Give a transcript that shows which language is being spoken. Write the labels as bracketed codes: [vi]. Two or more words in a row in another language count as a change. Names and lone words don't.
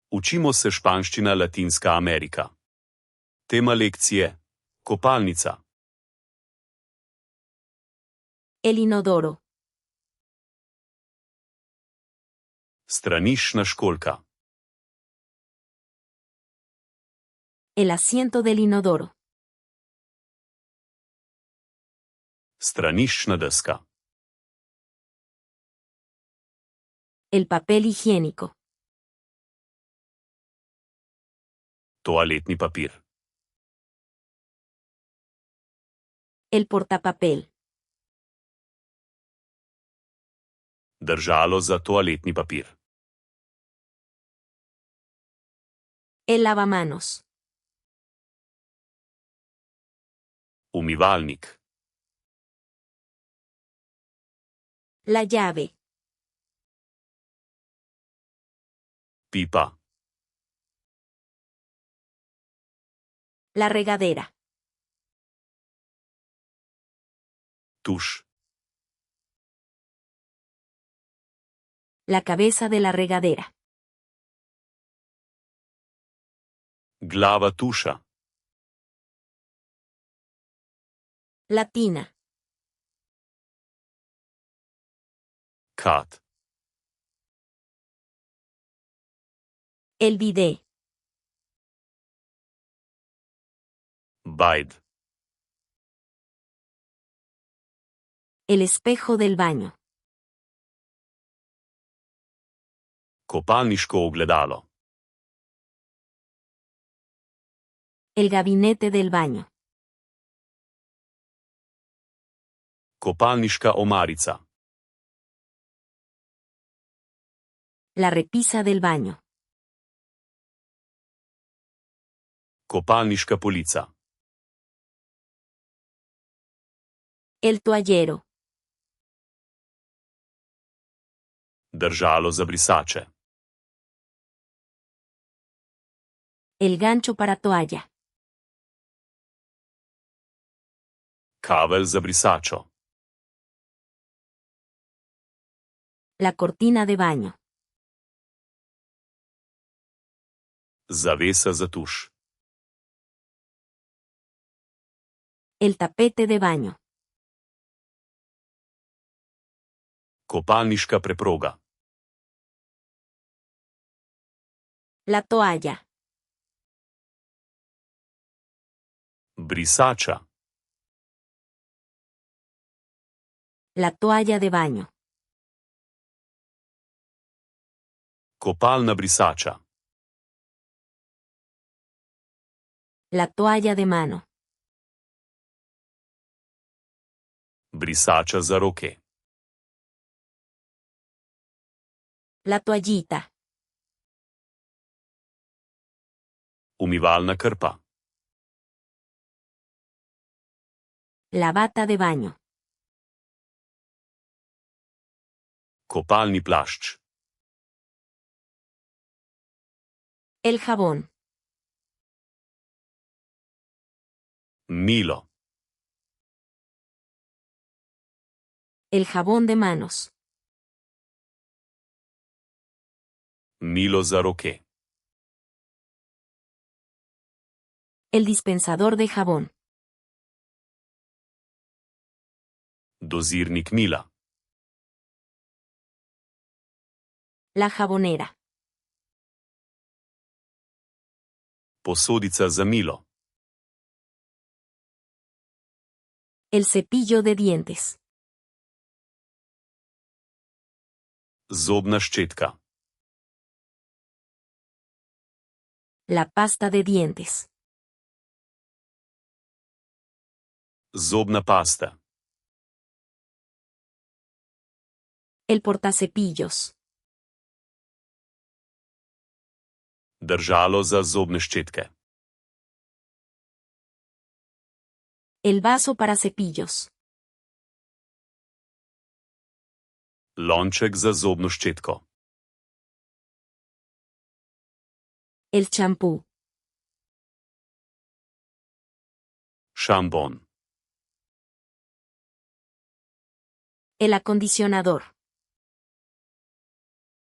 [sl] Učimo se španščina Latinska Amerika. Tema lekcije: kopalnica. [es] El inodoro. [sl] Straniščna školjka. [es] El asiento del inodoro. [sl] Straniščna deska. [es] El papel higiénico. [sl] Toaletni papir. [es] El portapapel. [sl] Držalo za toaletni papir. [es] El lavamanos. [sl] Umivalnik. [es] La llave. [sl] Pipa. [es] La regadera. [sl] Tuš. [es] La cabeza de la regadera. [sl] Glava tuša. [es] La tina. [sl] Kat. [es] El bidet. [sl] Bajd. [es] El espejo del baño. [sl] Kopalniško ogledalo. [es] El gabinete del baño. [sl] Kopalniška omarica. [es] La repisa del baño. [sl] Kopalniška polica. [es] El toallero. [sl] Držalo za brisače. [es] El gancho para toalla. [sl] Kavelj za brisačo. [es] La cortina de baño. [sl] Zavesa za tuš. [es] El tapete de baño. [sl] Kopalniška preproga. [es] La toalla. [sl] Brisača. [es] La toalla de baño. [sl] Kopalna brisača. [es] La toalla de mano. [sl] Brisača za roke. [es] La toallita. [sl] Umivalna krpa. [es] La bata de baño. [sl] Kopalni plašč. [es] El jabón. [sl] Milo. [es] El jabón de manos. [sl] Milo za roke. [es] El dispensador de jabón. [sl] Dozirnik mila. [es] La jabonera. [sl] Posodica za milo. [es] El cepillo de dientes. [sl] Zobna ščetka. [es] La pasta de dientes. [sl] Zobna pasta. [es] El portacepillos. [sl] Držalo za zobne ščetke. [es] El vaso para cepillos. [sl] Lonček za zobno ščetko. [es] El champú. [sl] Šampon. [es] El acondicionador.